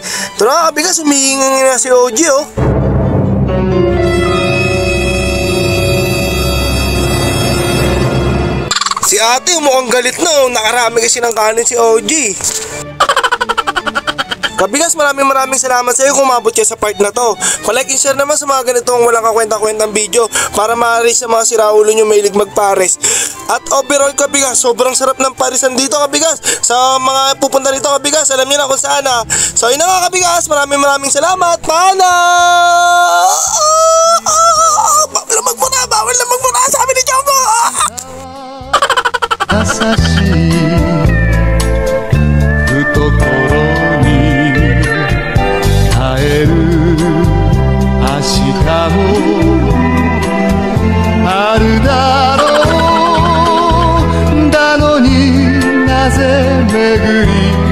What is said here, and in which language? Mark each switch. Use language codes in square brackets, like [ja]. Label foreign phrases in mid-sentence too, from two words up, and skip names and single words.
[tl] Ito na kabigas, humihingi na si OG oh. Si ate mukhang galit na oh, nakarami kasi ng kanin si OG. Kabigas, maraming salamat sa iyo kung umabot kayo sa part na to. Pa- [en] like and share [tl] naman sa mga ganitong walang kakwenta-kwentang video para ma-raise sa mga siraulo nyo mahilig magpares. At overall kabigas, sobrang sarap ng parisan dito kabigas. Sa mga pupunta dito kabigas, alam niyo na kung saan ha. So yun na nga kabigas, maraming salamat. Paalam! Bawal na magmuna, sabi ni Choco! [ja] 優しい懐に耐える明日もあるだろうだのになぜ巡り